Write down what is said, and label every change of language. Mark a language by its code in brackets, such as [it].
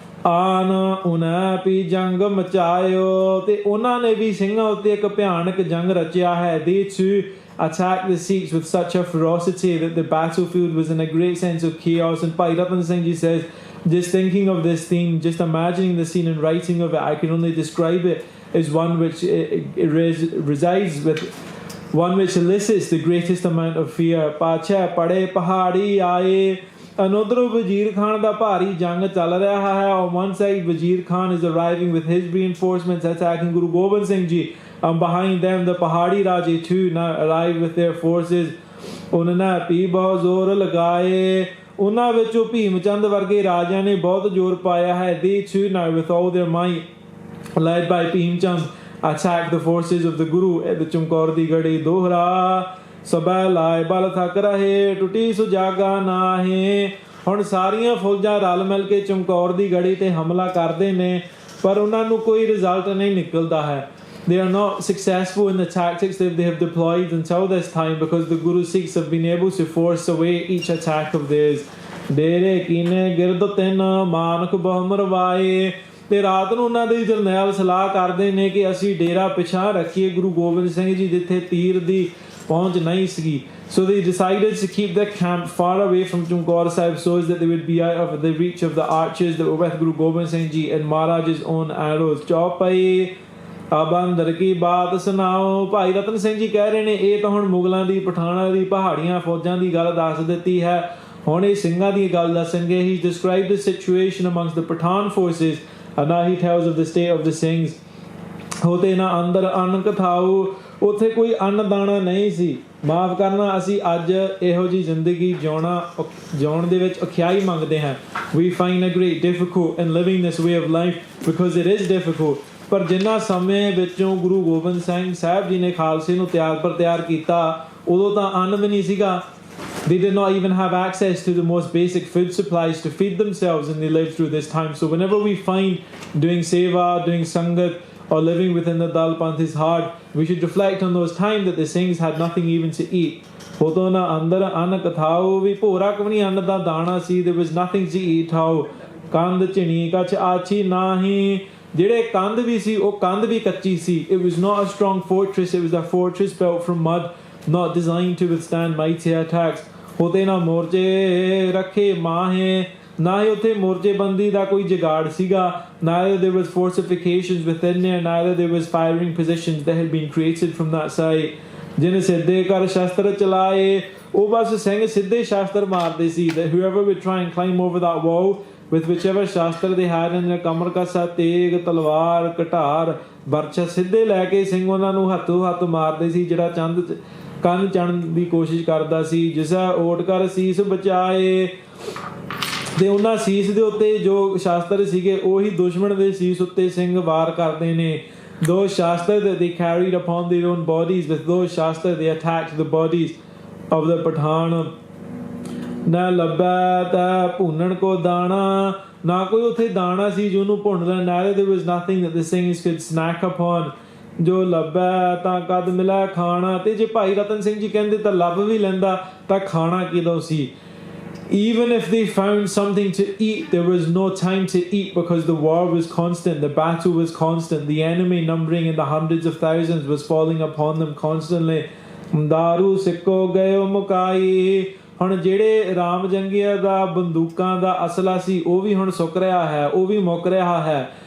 [pa] ਆਨ ਉਨ੍ਹਾਂ ਪੀ ਜੰਗ ਮਚਾਇਓ, ਤੇ ਉਹਨਾਂ ਨੇ ਵੀ ਸਿੰਘਾਂ ਉੱਤੇ ਇੱਕ ਭਿਆਨਕ ਜੰਗ ਰਚਿਆ ਹੈ। [en] They too attacked the Sikhs with such a ferocity that the battlefield was in a great sense of chaos. And Bhai Ratan Singh Ji says, just thinking of this theme, just imagining the scene and writing of it, I can only describe it as one which resides with, one which elicits the greatest amount of fear. [pa] ਪਾਛੇ ਪੜੇ ਪਹਾੜੀ ਆਏ, another Wazir Khan ਦਾ ਭਾਰੀ ਜੰਗ ਚੱਲ ਰਿਹਾ ਹੈ। [en] On one side Wazir Khan is arriving with his reinforcements attacking Guru Gobind Singh Ji, and behind them the pahari ਰਾਜੇ too now arrived with their forces. [pa] ਉਹਨਾਂ ਨੇ ਵੀ ਬਹੁਤ ਜ਼ੋਰ ਲਗਾਏ, ਉਹਨਾਂ ਵਿੱਚੋਂ ਭੀਮ ਚੰਦ ਵਰਗੇ ਰਾਜਿਆਂ ਨੇ ਬਹੁਤ ਜ਼ੋਰ ਪਾਇਆ ਹੈ। [en] They too now with all their might, led by Bhim Chand, attacked the forces of the Guru at the Chamkaur di gadi. [pa] Dohra ਸਭੈ ਲਾਏ ਬਲ ਥੱਕ ਰਹੇ, ਟੁੱਟੀ ਸੁਜਾਗਾ ਨਾਹੀਂ। ਹੁਣ ਸਾਰੀਆਂ ਫੌਜਾਂ ਰਲ ਮਿਲ ਕੇ ਚਮਕੌਰ ਦੀ ਗੜੀ ਤੇ ਹਮਲਾ ਕਰਦੇ ਨੇ, ਪਰ ਉਹਨਾਂ ਨੂੰ ਕੋਈ ਰਿਜ਼ਲਟ ਨਹੀਂ ਨਿਕਲਦਾ ਹੈ। [en] They are not successful in the tactics that they have deployed until this time, because the Guru Sikhs have been able to force away each attack of theirs. [pa] ਡੇਰੇ ਕੀਨੇ ਗਿਰਦ ਤਿੰਨ ਮਾਨਕ ਬਹੁ ਮਰਵਾਏ, ਤੇ ਰਾਤ ਨੂੰ ਉਹਨਾਂ ਦੇ ਜਰਨੈਲ ਸਲਾਹ ਕਰਦੇ ਨੇ ਕਿ ਅਸੀਂ ਡੇਰਾ ਪਿਛਾਂ ਰੱਖੀਏ ਗੁਰੂ ਗੋਬਿੰਦ ਸਿੰਘ ਜੀ ਜਿੱਥੇ ਤੀਰ ਦੀ ਪਹੁੰਚ ਨਹੀਂ ਸੀਗੀ। [en] So they decided to keep their camp far away from Chamkaur Sahib so as that they would be out of the reach of the archers that were with Guru Gobind Singh Ji and Maharaj's own arrows. [pa] ਚੌਪਈ ਅਬ ਅੰਦਰ ਕੀ ਬਾਤ ਸੁਣਾਓ, ਭਾਈ ਰਤਨ ਸਿੰਘ ਜੀ ਕਹਿ ਰਹੇ ਨੇ ਇਹ ਤਾਂ ਹੁਣ ਮੁਗਲਾਂ ਦੀ ਪਠਾਨਾਂ ਦੀ ਪਹਾੜੀਆਂ ਫੌਜਾਂ ਦੀ ਗੱਲ ਦੱਸ ਦਿੱਤੀ ਹੈ, ਹੁਣ ਇਹ ਸਿੰਘਾਂ ਦੀ ਗੱਲ ਦੱਸਣਗੇ। [en] He described the situation amongst the Pathan forces, and now he tells of the state of the Singhs. [pa] ਹੋਤੇ ਨਾ ਅੰਦਰ ਅੰਨ ਕਥਾਊ, ਉੱਥੇ ਕੋਈ ਅੰਨ ਦਾਣਾ ਨਹੀਂ ਸੀ। ਮਾਫ਼ ਕਰਨਾ, ਅਸੀਂ ਅੱਜ ਇਹੋ ਜਿਹੀ ਜ਼ਿੰਦਗੀ ਜਿਉਣ ਦੇ ਵਿੱਚ ਔਖਿਆਈ ਮੰਗਦੇ ਹਾਂ। [en] We find a great difficult in living this way of life because it is difficult. [pa] ਪਰ ਜਿੰਨਾ ਸਮੇਂ ਵਿੱਚੋਂ ਗੁਰੂ ਗੋਬਿੰਦ ਸਿੰਘ ਸਾਹਿਬ ਜੀ ਨੇ ਖਾਲਸੇ ਨੂੰ ਤਿਆਰ ਕੀਤਾ, ਉਦੋਂ ਤਾਂ ਅੰਨ ਵੀ ਨਹੀਂ ਸੀਗਾ। [en] They did not even have access to the most basic food supplies to feed themselves, and they lived through this time. So whenever we find doing seva, doing sangat, or living within the Dal Panth is hard, we should reflect on those times that the Singhs had nothing even to eat. [pa] ਹੋਤੋ ਨਾ ਅੰਦਰ ਅੰਨ ਕਥਾਓ, ਵੀ ਭੋਰਾ ਕਵਨੀ ਅੰਨ ਦਾ ਦਾਣਾ ਸੀ। [en] There was nothing to eat how. [pa] ਕੰਧ ਝਿਣੀ ਕਛ ਆਛੀ ਨਾਹੀਂ, ਜਿਹੜੇ ਕੰਧ ਵੀ ਸੀ ਉਹ ਕੰਧ ਵੀ ਕੱਚੀ ਸੀ। [en] It was not a strong fortress, it was a fortress built from mud, not designed to withstand mighty attacks. [pa] ਹੋਤੇ ਨਾ ਮੋਰਚੇ ਰੱਖੇ ਮਾਹੇ, ਨਾ ਹੀ ਉੱਥੇ ਮੋਰਚੇਬੰਦੀ ਦਾ ਕੋਈ ਜੁਗਾੜ ਸੀਗਾ। [en] Neither there was fortifications within there, neither there was firing positions that had been created from that side. [pa] ਜਿਨ ਸਿੱਧੇ ਕਰ ਸ਼ਸਤਰ ਚਲਾਏ, ਉਹ ਬਸ ਸਿੰਘ ਸਿੱਧੇ ਸ਼ਸਤਰ ਮਾਰਦੇ ਸੀ। [en] That whoever would try and climb over that wall with whichever shastar they had in their [pa] ਕਮਰ ਕਸਾ, ਤੇਗ, ਤਲਵਾਰ, ਕਟਾਰ, ਬਰਛਾ, ਸਿੱਧੇ ਲੈ ਕੇ ਸਿੰਘ ਉਹਨਾਂ ਨੂੰ ਹੱਥੋਂ ਹੱਥ ਮਾਰਦੇ ਸੀ। ਜਿਹੜਾ ਕੰਨ ਚੜਨ ਦੀ ਕੋਸ਼ਿਸ਼ ਕਰਦਾ ਸੀ, ਜਿਸਾ ਓਟ ਕਰ ਸੀਸ ਬਚਾਏ, ਤੇ ਉਹਨਾਂ ਸੀਸ ਦੇ ਉੱਤੇ ਜੋ ਸ਼ਾਸਤਰ ਸੀਗੇ ਉਹੀ ਦੁਸ਼ਮਣ ਦੇ ਸੀਸ ਉੱਤੇ ਸਿੰਘ ਵਾਰ ਕਰਦੇ ਨੇ। [en] Those shastra that they carried upon their own bodies, with those shastra they attacked the bodies of the Pathan. [pa] ਨਾ ਲੱਭੈ ਤੈ ਭੁੰਨਣ ਕੋ ਦਾਣਾ, ਨਾ ਕੋਈ ਉੱਥੇ ਦਾਣਾ ਸੀ ਜੋ ਉਹਨੂੰ ਭੁੰਨ ਲੈ। [en] Neither there was nothing that the Singhs could snack upon, [pa] ਜੋ ਲੱਭੈ ਤਾਂ ਕਦ ਮਿਲੈ ਖਾਣਾ। ਤੇ ਜੇ ਭਾਈ ਰਤਨ ਸਿੰਘ ਜੀ ਕਹਿੰਦੇ ਤਾਂ ਲੱਭ ਵੀ ਲੈਂਦਾ, ਤਾਂ ਖਾਣਾ ਕਿਦੋਂ ਸੀ? [en] Even if they found something to eat, there was no time to eat because the war was constant, the battle was constant, the enemy numbering in the hundreds of thousands was falling upon them constantly. [pa] ਦਾਰੂ ਸਿੱਕੋ ਗਇਓ ਮੁਕਾਈ, ਹੁਣ ਜਿਹੜੇ ਰਾਮ ਜੰਗੀਆਂ ਦਾ ਬੰਦੂਕਾਂ ਦਾ ਅਸਲਾ ਸੀ ਉਹ ਵੀ ਹੁਣ ਸੁੱਕ ਰਿਹਾ ਹੈ, ਉਹ ਵੀ ਮੁੱਕ ਰਿਹਾ ਹੈ।